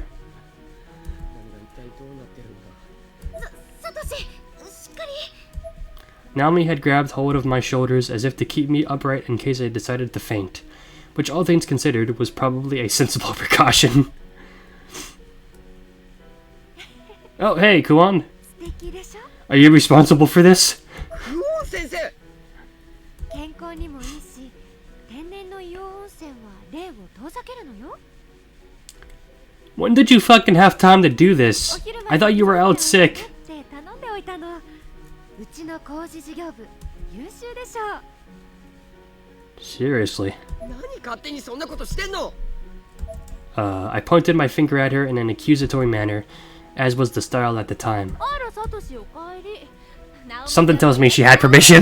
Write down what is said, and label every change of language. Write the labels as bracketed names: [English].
[Japanese] 何が一体どうなってるんだ。サトシ、しっかり。 [English] Naomi had grabbed hold of my shoulders as if to keep me upright in case I decided to faint, which all things considered was probably a sensible precaution. Oh, hey, Kuon. [Japanese] 素敵でしょ。 [English] Are you responsible for this? [Japanese] クオン先生。健康にもいいし、天然の硫黄温泉は霊を遠ざけるのよ。 [English] When did you fucking have time to do this? I thought you were out sick. [Japanese] って頼んでおいたの。うちの工事事業部、優秀でしょ。 [English] Seriously. [Japanese] 何勝手にそんなことしてんの。 [English] I pointed my finger at her in an accusatory manner, as was the style at the time. [Japanese] あら、サトシおかえり。 [English] Something tells me she had permission.